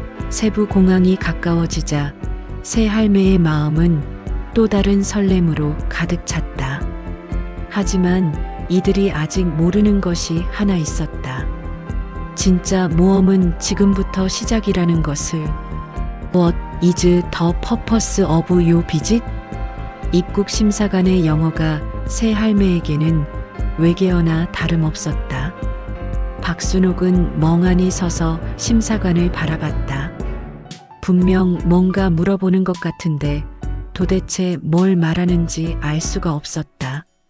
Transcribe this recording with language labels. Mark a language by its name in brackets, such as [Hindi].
[Korean] 세부 공항이 가까워지자 새할매의 마음은 또 다른 설렘으로 가득 찼다. 하지만 이들이 아직 모르는 것이 하나 있었다. 진짜 모험은 지금부터 시작이라는 것을. [English] What is the purpose of your visit? [Korean] 입국 심사관의 영어가 새할매에게는 외계어나 다름없었다. 박순옥은 멍하니 서서 심사관을 바라봤다. 분명 뭔가 물어보는 것 같은데 도대체 뭘 말하는지 알 수가 없었다.